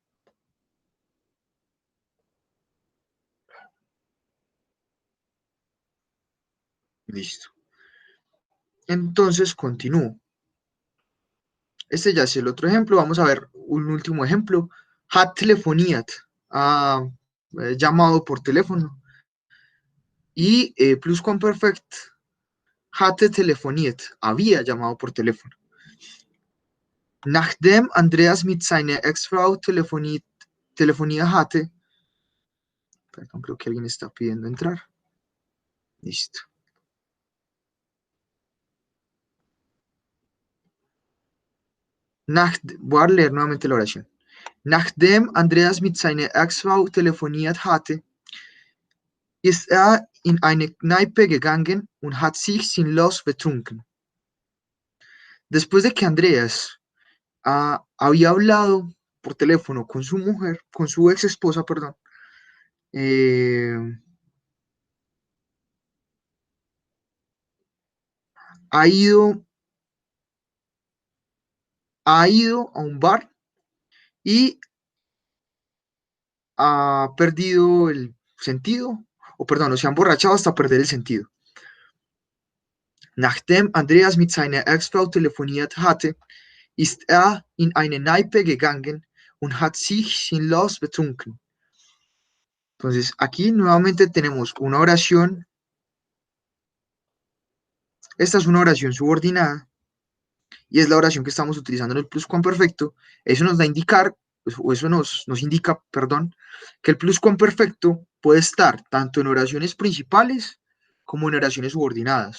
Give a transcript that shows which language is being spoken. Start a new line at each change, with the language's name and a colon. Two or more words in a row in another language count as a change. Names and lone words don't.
Spanish: Listo. Entonces continúo. Este ya es el otro ejemplo. Vamos a ver un último ejemplo.
German: Hat telefoniat.
Spanish: Ah, llamado por teléfono. Y pluscuamperfect.
German: Hatte telefoniert.
Spanish: Había llamado por teléfono.
German: Nachdem Andreas mit seiner Ex-Frau Telefonía hatte.
Spanish: Perdón, creo que alguien está pidiendo entrar. Listo. Voy a leer nuevamente la oración.
German: Nachdem Andreas mit seiner Ex-Frau telefoniert hatte, ist in eine Kneipe gegangen und hat sich sinnlos betrunken.
Spanish: Después de que Andreas había hablado por teléfono con su mujer, con su ex esposa, perdón, eh, ha ido, ha ido a un bar y ha perdido el sentido, o perdón, o se ha emborrachado hasta perder el sentido.
German: Nachdem Andreas mit seiner Ex-Frau telefoniert hatte, ist in eine Kneipe gegangen und hat sich sinnlos betrunken.
Spanish: Entonces, aquí nuevamente tenemos una oración. Esta es una oración subordinada y es la oración que estamos utilizando en el pluscuamperfecto. Eso nos da a indicar, o eso nos indica, perdón, que el pluscuamperfecto puede estar tanto en oraciones principales como en oraciones subordinadas.